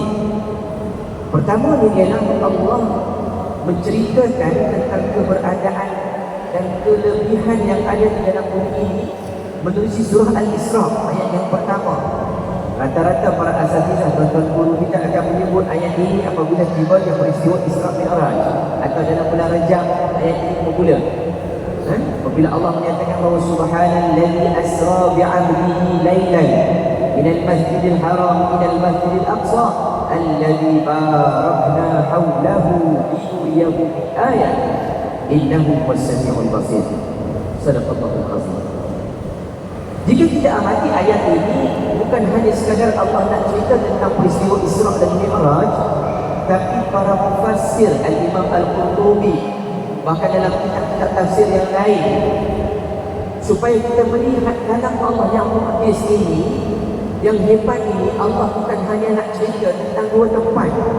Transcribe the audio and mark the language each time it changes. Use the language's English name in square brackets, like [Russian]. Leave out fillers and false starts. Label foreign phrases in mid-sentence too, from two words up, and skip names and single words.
[Malay] Pertama, ialah Allah menceritakan tentang keberadaan dan kelebihan yang ada di dalam bumi ini menerusi surah Al-Isra ayat yang pertama. Rata-rata para asatizah, tuan-tuan guru kita akan menyebut ayat ini apabila tiba yang peristiwa Isra Mi'raj, atau dalam bulan Rajab ayat ini bermula. Apabila Allah menyatakan bahawa [Arabic] سبحان الذي أسرى بعبده ليلا من المسجد الحرام إلى المسجد الأقصى الذي باركنا حوله ليريه من آيات إنه والسميع البصير. صدق الله العظيم. [Malay] Jika kita amati ayat ini, bukan hanya sekadar Allah nak cerita tentang peristiwa Isra dan Mi'raj, tapi para mufassir Al-Imam Al-Qurtubi, bahkan dalam kitab-kitab tafsir yang lain, supaya kita melihat dalam Allah yang mu'jiz ini, yang hebat ini, Allah bukan hanya nak cerita tentang dua tempat,